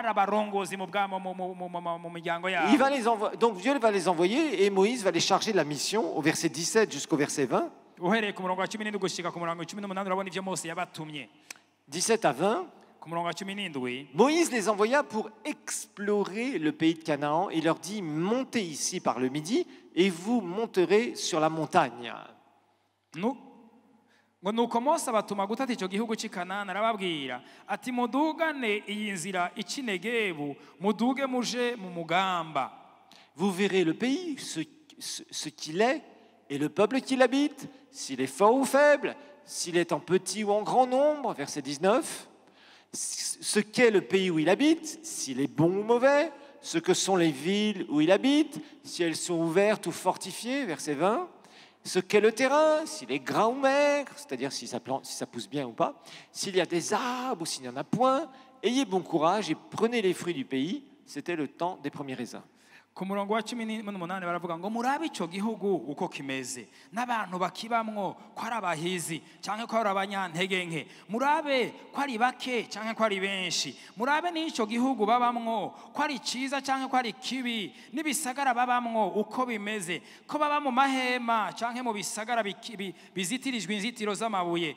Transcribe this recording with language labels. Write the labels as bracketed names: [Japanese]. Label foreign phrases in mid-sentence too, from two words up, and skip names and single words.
[French] Donc Dieu va les envoyer et Moïse va les charger de la mission au verset 17 jusqu'au verset 20. 17 à 20. Moïse les envoya pour explorer le pays de Canaan. Il leur dit: montez ici par le midi et vous monterez sur la montagne. [Kinyarwanda] Nuko Mose abatuma gutata icyo gihugu cy'Ikanani arababwira ati mudugane iyi nzira ikinegebu muduge muje mu mugamba. [French] Vous verrez le pays, ce qu'il est et le peuple qui l'habite, s'il est fort ou faible, s'il est en petit ou en grand nombre, verset 19, ce qu'est le pays où il habite, s'il est bon ou mauvais, ce que sont les villes où il habite, si elles sont ouvertes ou fortifiées, verset 20, ce qu'est le terrain, s'il est gras ou maigre, c'est-à-dire si ça pousse bien ou pas, s'il y a des arbres ou s'il n'y en a point, ayez bon courage et prenez les fruits du pays. C'était le temps des premiers raisins. [Rundi] Ku murongo wa 18 baravuga ngo murabe ico gihugu uko kimeze n'abantu bakibamwo ko ari abahizi canke ko ari abanyantege nke, murabe ko ari bake canke ko ari benshi, murabe n'ico gihugu babamwo ko ari ciza canke ko ari kibi, n'ibisagara babamwo uko bimeze, ko baba mu mahema canke mu bisagara bizitirijwe inzitiro z'amabuye.